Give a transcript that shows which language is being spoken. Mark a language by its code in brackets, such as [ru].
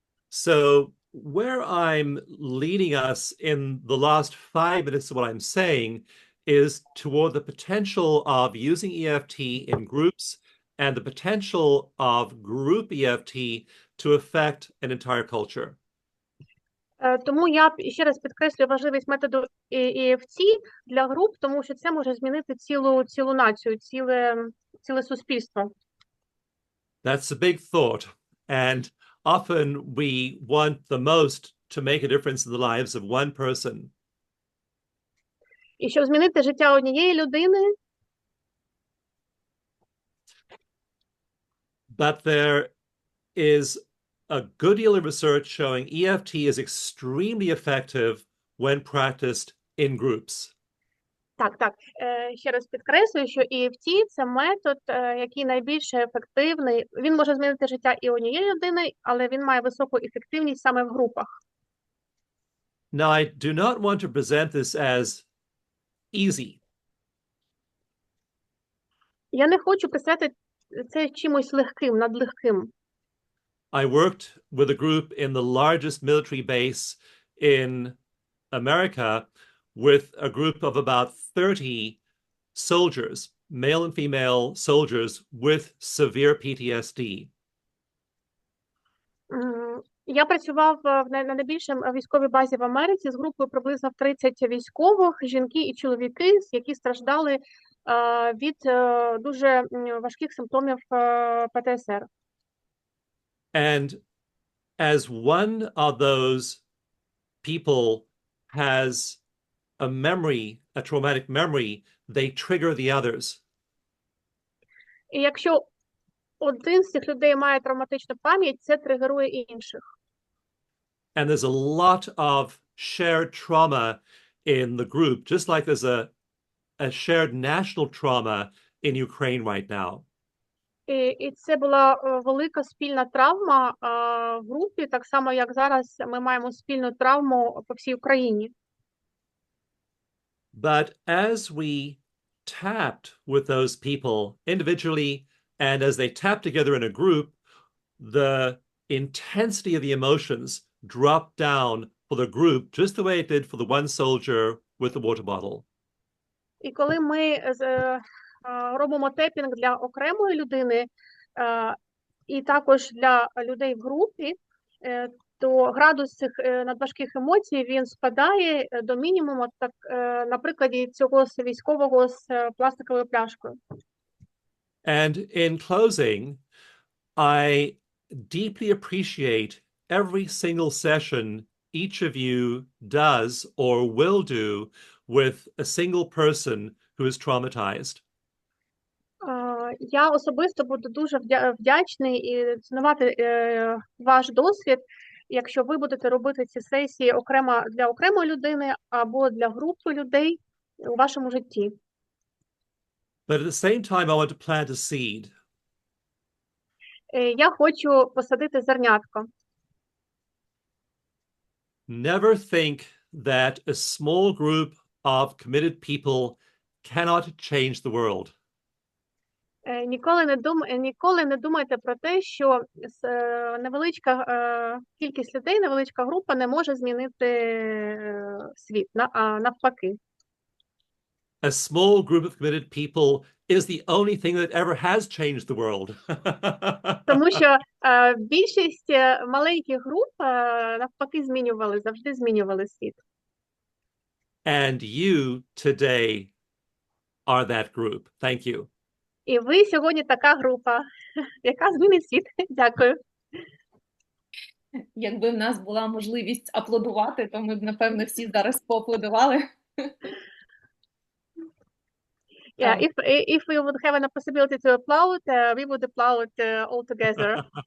[en] So where I'm leading us in the last 5 minutes of what I'm saying is toward the potential of using EFT in groups and the potential of group EFT to affect an entire culture. [uk] Тому я ще раз підкреслюю важливість методу EFT для груп, тому що це може змінити цілу націю, ціле суспільство. [en] That's a big thought, and often we want the most to make a difference in the lives of one person. [uk] І щоб змінити життя однієї людини. [en] But there is a good deal of research showing EFT is extremely effective when practiced in groups. [uk] Так. Ще раз підкреслюю, що EFT – це метод, який найбільш ефективний. Він може змінити життя і однієї людини, але він має високу ефективність саме в групах. [en] Now, I do not want to present this as easy. [uk] Я не хочу писати це чимось легким, надлегким. [en] I worked with a group in the largest military base in America with a group of about 30 soldiers, male and female soldiers with severe PTSD. [uk] Я працював на найбільшій військовій базі в Америці з групою приблизно 30 військових, жінки і чоловіки, які страждали від дуже важких симптомів ПТСР. [en] And as one of those people has a memory, a traumatic memory, they trigger the others. [uk] І якщо один з цих людей має травматичну пам'ять, це тригерує інших. [en] And there's a lot of shared trauma in the group, just like there's a shared national trauma in Ukraine right now. [uk] І це була велика спільна травма в групі, так само, як зараз ми маємо спільну травму по всій Україні. [en] But as we tapped with those people individually, and as they tapped together in a group, the intensity of the emotions dropped down for the group, just the way it did for the one soldier with the water bottle. [uk] І коли ми робимо тепінг для окремої людини і також для людей в групі, то градус цих надважких емоцій, він спадає до мінімуму, так, на прикладі цього військового з пластиковою пляшкою. [en] And in closing, I deeply appreciate every single session each of you does or will do with a single person who is traumatized. [uk] Я особисто буду дуже вдячний і цінувати ваш досвід, якщо ви будете робити ці сесії окремо для окремої людини або для групи людей у вашому житті. [en] But at the same time, I want to plant a seed. [uk] Я хочу посадити зернятко. [en] Never think that a small group of committed people cannot change the world. [uk] Ніколи не думайте про те, що невеличка кількість людей, невеличка група не може змінити світ, а навпаки. [en] A small group of committed people is the only thing that ever has changed the world. [uk] Тому що більшість маленьких груп навпаки завжди змінювали світ. [en] And you today are that group. Thank you. [uk] І ви сьогодні така група, яка змінить світ. Дякую. Якби в нас була можливість аплодувати, то ми б, напевно, всі зараз поаплодували. [en] Yeah, if we would have a possibility to applaud, we would applaud all together.